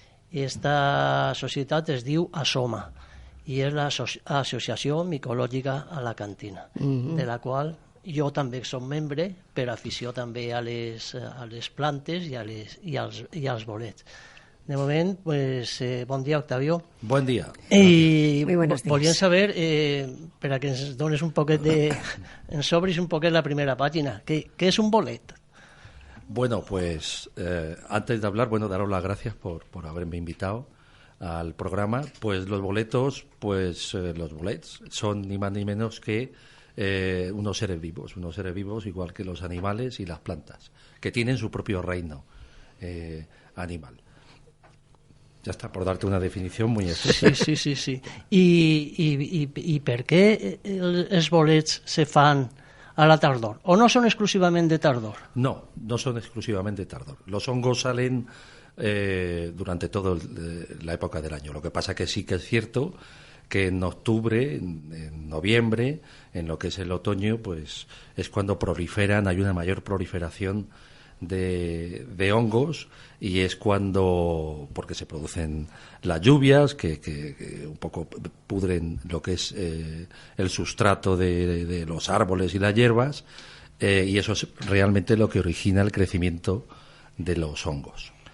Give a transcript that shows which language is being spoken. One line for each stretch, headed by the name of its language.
Catalan: I aquesta societat es diu ASOMA i és l'Associació Micològica Alacantina, de la qual jo també soc membre per afició també a les plantes i als bolets. De moment, pues, bon dia, Octavio. Bon dia. I volíem saber, per a que ens dones un poquet ens obris un poquet la primera pàgina,
Spanish: ¿qué es un bolet? Bueno, pues antes de hablar, daros las gracias por haberme invitado al programa. Pues los boletos, los bolets son ni más ni menos que unos seres vivos igual que los animales y las plantas, que tienen su propio reino animal. Ya está, por darte una definición muy extensa. Sí.
Catalan: I per què els bolets se fan a la tardor?
Spanish: ¿O no son exclusivamente de tardor? No son exclusivamente de tardor. Los hongos salen durante toda la época del año. Lo que pasa que sí que es cierto que en octubre, en noviembre, en lo que es el otoño, pues es cuando proliferan, hay una mayor proliferación de hongos, y es cuando, porque se producen las lluvias que un poco pudren lo que es el sustrato de los árboles y las hierbas, y eso es realmente lo que origina el crecimiento de los hongos.